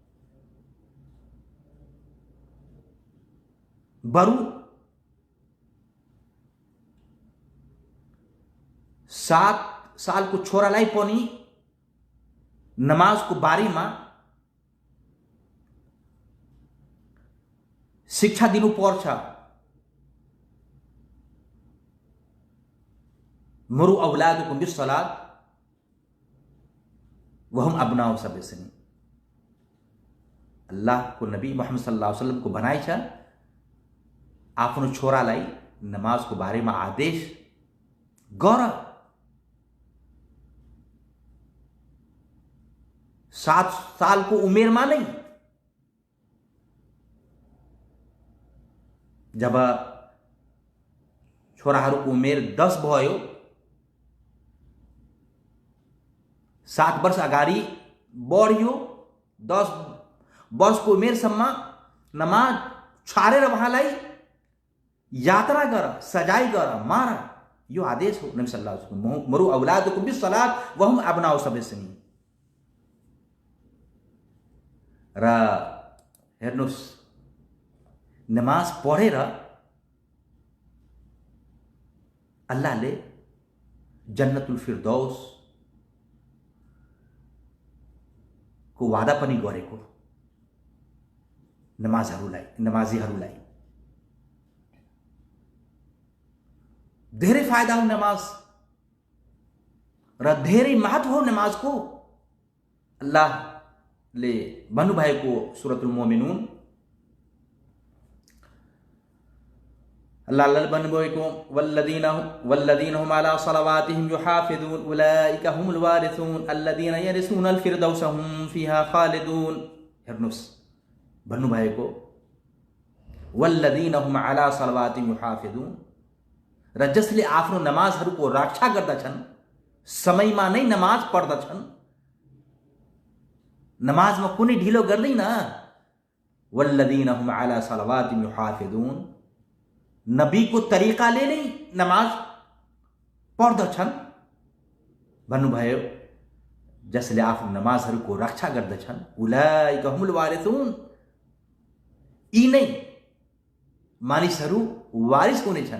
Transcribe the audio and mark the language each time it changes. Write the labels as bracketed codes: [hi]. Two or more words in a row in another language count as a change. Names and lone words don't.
[ne] बरु 7 सालको छोरालाई पनि नमाजको बारेमा शिक्षा दिनुपर्छ। [ar] مروا أولادكم بالصلاة وهم أبناء سبع سنين. [ne] अल्लाहको नबी मुहम्मद [ar] صلى الله عليه وسلم [ne] को भनाइ छ, आफ्नो छोरालाई नमाजको बारेमा आदेश गर। 7 सालको उमेरमा नै जब छोराहरूको उमेर 10 भयो, 7 वर्ष अगाडि बढ्यो, 10 वर्षको उमेरसम्म नमाज छाडेर उहाँलाई यात्रा गर, सजाय गर, मार। यो आदेश हो नबी [ar] صلى الله عليه وسلم. مروا أولادكم بالصلاة وهم أبناء سبع سنين. [ne] र हेर्नुस्, नमाज पढेर अल्लाहले जन्नतुल फिरदौस को वादा पनि गरेको नमाजीहरूलाई। धेरै फाइदा हो नमाज र धेरै महत्व हो नमाजको। अल्लाहले भन्नुभएको सूरतुल मोमिनुन, अल्लाहले भन्नुभएको [ar] والذين هم على صلواتهم يحافظون أولئك هم الوارثون الذين يرثون الفردوس هم فيها خالدون. [ne] हेर्नुस्, भन्नुभएको [ar] والذين هم على صلواتهم يحافظون, [ne] र जसले आफ्नो नमाजहरूको रक्षा गर्दछन्, समयमा नै नमाज पढ्दछन्, नमाजमा कुनै ढिलो गर्दैन। [ar] والذين هم على صلواتهم يحافظون, [ne] नबीको तरिकाले नै नमाज पढ्दछन्। भन्नुभयो जसले आफ्नो नमाजहरूको रक्षा गर्दछन्, [ar] أولئك هم الوارثون, [ne] यी नै मानिसहरू वारिस हुनेछन्।